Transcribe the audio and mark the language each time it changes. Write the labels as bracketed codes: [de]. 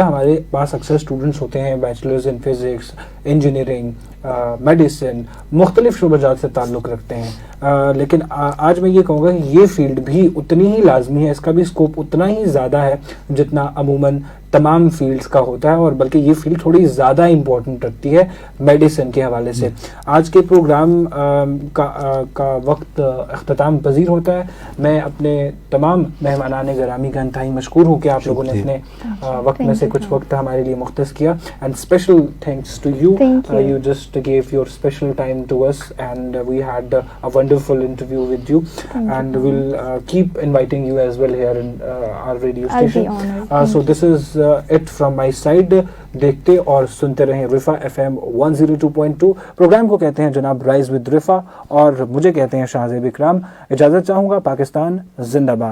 [ur] ہمارے پاس اکثر اسٹوڈنٹس ہوتے ہیں bachelors in physics, engineering, medicine, مختلف شعبہ جات سے تعلق رکھتے ہیں, لیکن آج میں یہ کہوں گا کہ یہ فیلڈ بھی اتنی ہی لازمی ہے, اس کا بھی اسکوپ اتنا ہی زیادہ ہے جتنا عموماً تمام فیلڈز کا ہوتا ہے, اور بلکہ یہ فیلڈ تھوڑی زیادہ امپورٹنٹ رکھتی ہے میڈیسن کے حوالے سے. آج کے پروگرام کا وقت اختتام پذیر ہوتا ہے. میں اپنے تمام مہمانان گرامی کا انتہائی مشکور ہوں کہ آپ لوگوں نے اپنے وقت میں سے کچھ وقت ہمارے لیے مختص کیا, [en] And special thanks to you. You just gave your special time to us, and we had a wonderful interview with you. And we'll keep inviting you as well here in our radio station. So this is it from my side. [ur] دیکھتے اور سنتے رہیں رفا FM 102.2. Programme کو کہتے ہیں جناب rise with رفا, اور مجھے کہتے ہیں شاہزیب اکرام. اجازت چاہوں گا. پاکستان زندہ باد.